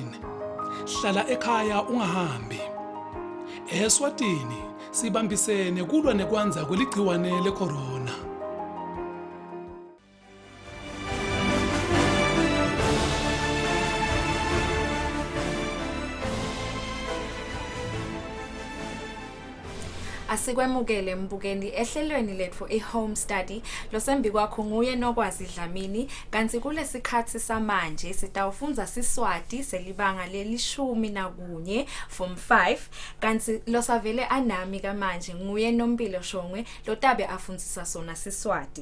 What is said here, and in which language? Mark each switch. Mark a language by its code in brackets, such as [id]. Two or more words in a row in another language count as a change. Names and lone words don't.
[ss] Hlala ekhaya ungahambi. Eswatini sibambisene kulwa nekwanza kweligciwane le-corona. Asikwemukele mbukeli ehlelweni lethu i- [en] home study [ss] losembi kwakho nguye Nokwazi Dlamini. Kanti kulesikhathi samanje sitawufunza Siswati selibanga le-11 form 5. Kanti losavele anami kamanje nguye Nompilo Shongwe lotabe afundzisa sona Siswati.